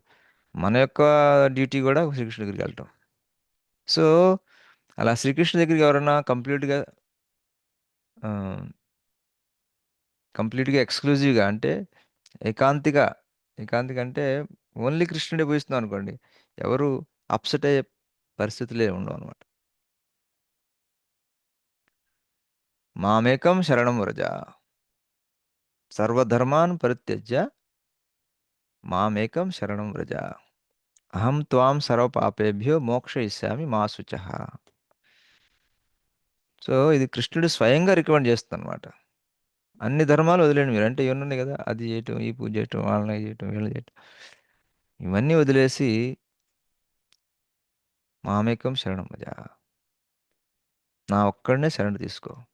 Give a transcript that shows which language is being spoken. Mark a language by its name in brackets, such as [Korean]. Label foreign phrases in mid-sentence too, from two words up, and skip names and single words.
[Telugu] మన యొక్క డ్యూటీ కూడా శ్రీకృష్ణుడి దగ్గరికి వెళ్ళటం. సో అలా శ్రీకృష్ణుడి దగ్గరికి ఎవరన్నా కంప్లీట్గా ఎక్స్క్లూజివ్గా అంటే ఏకాంతిక అంటే ఓన్లీ కృష్ణుడే పూజిస్తున్నాం అనుకోండి, ఎవరు అప్సెట్ అయ్యే పరిస్థితులే ఉండవు అనమాట. [Sanskrit] మామేకం శరణం వ్రజ, సర్వధర్మాన్ పరిత్యజ్య మామేకం శరణం వ్రజ, అహం త్వాం సర్వపాపేభ్యో మోక్షయిష్యామి మా శుచః. [Telugu] సో ఇది కృష్ణుడు స్వయంగా రికమెండ్ చేస్తుంది అనమాట. అన్ని ధర్మాలు వదిలేండి మీరు, అంటే ఇవన్నీ కదా, అది చేయటం, ఈ పూజ చేయటం, వాళ్ళని చేయటం, వీళ్ళు చేయటం, ఇవన్నీ వదిలేసి [Sanskrit] మామేకం శరణం వ్రజ, [Telugu] నా ఒక్కడనే శరణు తీసుకో.